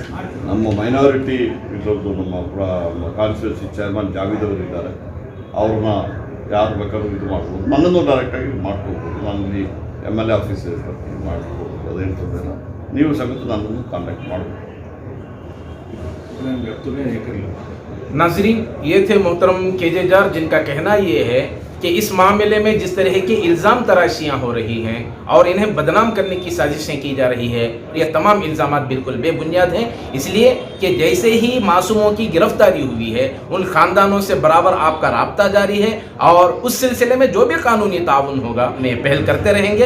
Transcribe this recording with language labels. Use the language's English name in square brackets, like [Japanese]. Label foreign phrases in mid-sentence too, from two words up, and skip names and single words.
[Kannada] ನಮ್ಮ ಮೈನಾರಿಟಿ ಇದ್ರದ್ದು ನಮ್ಮ [English] constituency chairman [Kannada] ಜಾವೀದ್ ಅವರು ಇದ್ದಾರೆ. ಅವ್ರನ್ನ ಯಾರು ಬೇಕಾದ್ರೂ ಇದು ಮಾಡ್ಬೋದು, ನನ್ನನ್ನು ಡೈರೆಕ್ಟಾಗಿ ಮಾಡ್ಕೋಬೋದು. ನಾನು ಇಲ್ಲಿ MLA ಆಫೀಸ್ ಮಾಡ್ಬೋದು, ಅದೇನು ತೊಂದರೆ ಇಲ್ಲ. ನೀವು ಸಮೇತ ನನ್ನನ್ನು ಕಾಂಟ್ಯಾಕ್ಟ್ ಮಾಡ್ಬೋದು. [Urdu] ناظرین، یہ تھے محترم KJ جار، جن کا کہنا یہ ہے کہ اس معاملے میں جس طرح کی الزام تراشیاں ہو رہی ہیں اور انہیں بدنام کرنے کی سازشیں کی جا رہی ہے، یہ تمام الزامات بالکل بے بنیاد ہیں. اس لیے کہ جیسے ہی معصوموں کی گرفتاری ہوئی ہے، ان خاندانوں سے برابر آپ کا رابطہ جاری ہے اور اس سلسلے میں جو بھی قانونی تاؤن ہوگا انہیں پہل کرتے رہیں گے.